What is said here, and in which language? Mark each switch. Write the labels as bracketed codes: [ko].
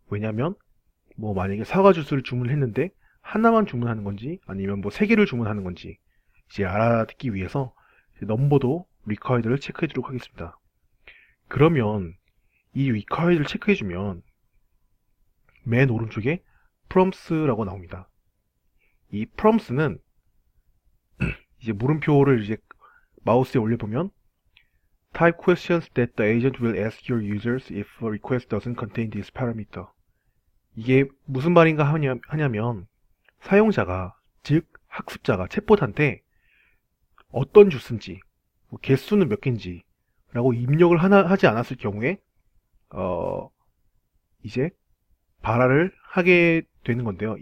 [ko] 왜냐하면 뭐 만약에 사과 주스를 주문했는데 하나만 주문하는 건지 아니면 뭐 세 개를 주문하는 건지 이제 알아듣기 위해서 넘버도 required를 체크해주도록 하겠습니다. 그러면 이 required를 체크해주면 맨 오른쪽에 prompts라고 나옵니다. 이 prompts는 이제 물음표를 이제 마우스에 올려보면 [en] type questions that the agent will ask your users if a request doesn't contain this parameter. [ko] 이게 무슨 말인가 하냐면 사용자가, 즉 학습자가 챗봇한테 어떤 주스인지, 뭐 개수는 몇 개인지 라고 입력을 하지 않았을 경우에 이제 발화를 하게 되는 건데요.